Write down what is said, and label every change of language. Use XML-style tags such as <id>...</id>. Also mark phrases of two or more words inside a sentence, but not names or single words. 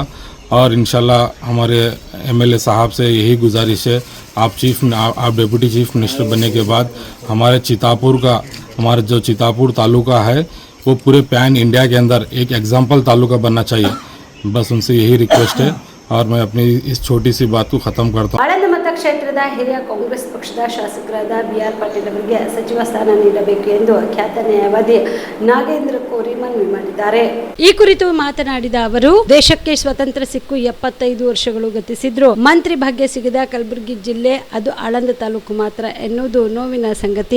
<hi>और</hi> <ar>إن شاء الله</ar> <hi>हमारे एमएलए साहब से यही गुजारिश है, आप</hi> <en>Deputy Chief Minister</en> <hi>बनने के बाद हमारे चितापुर का, हमारा जो चितापुर तालुका है वो पूरे</hi> <en>pan India</en> <hi>के अंदर एक एग्जाम्पल तालुका बनना चाहिए। बस उनसे यही रिक्वेस्ट है और मैं अपनी इस छोटी सी बात को ख़त्म करता हूँ।</hi> <kn>ಆಳಂದ ಮತಕ್ಷೇತ್ರದ ಹಿರಿಯ ಕಾಂಗ್ರೆಸ್ ಪಕ್ಷದ ಶಾಸಕರಾದ BR ಪಾಟೀಲ್ ಅವರಿಗೆ ಸಚಿವ ಸ್ಥಾನ ನೀಡಬೇಕು ಎಂದು ಖ್ಯಾತ ನ್ಯಾಯವಾದಿ ನಾಗೇಂದ್ರ ಕೋರಿ ಮನವಿ ಮಾಡಿದ್ದಾರೆ. ಈ ಕುರಿತು ಮಾತನಾಡಿದ ಅವರು, ದೇಶಕ್ಕೆ ಸ್ವಾತಂತ್ರ್ಯ ಸಿಕ್ಕು 75 ವರ್ಷಗಳು ಗತಿಸಿದ್ರು ಮಂತ್ರಿ ಭಾಗ್ಯ ಸಿಗದ ಕಲಬುರಗಿ ಜಿಲ್ಲೆ ಅದು ಆಳಂದ ತಾಲೂಕು ಮಾತ್ರ ಎನ್ನುವುದು ನೋವಿನ ಸಂಗತಿ.</kn>